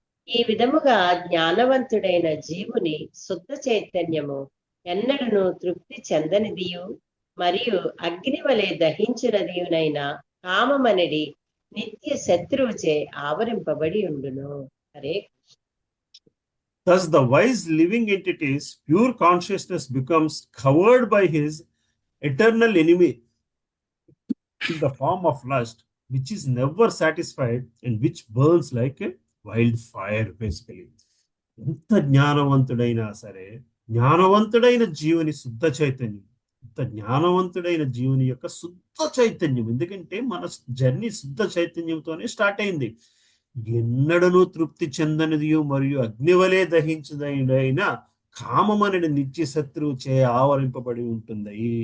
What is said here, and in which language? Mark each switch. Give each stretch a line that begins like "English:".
Telugu: ఈ విధముగా జ్ఞానవంతుడైన జీవుని శుద్ధ చైతన్యము ఎన్నడను తృప్తి చెందనిదియు మరియు అగ్ని వలె దహించినదియునైన కామమనడి నిత్య శత్రువుచే ఆవరింపబడి ఉండును. Hare.
English: Thus the wise living entity's pure consciousness becomes covered by his eternal enemy in the form of lust, which is never satisfied and which burns like a wildfire, basically.
Telugu: ఎంత జ్ఞానవంతుడైనా సరే, జ్ఞానవంతుడైన జీవుని శుద్ధ చైతన్యం, జ్ఞానవంతుడైన జీవుని యొక్క శుద్ధ చైతన్యం, ఎందుకంటే మన జర్నీ శుద్ధ చైతన్యంతోనే స్టార్ట్ అయింది. ఎన్నడను తృప్తి చెందనిదియు మరియు అగ్నివలే దహించదైన కామమనడి నిత్య శత్రువు చే ఆవరింపబడి ఉంటుంది.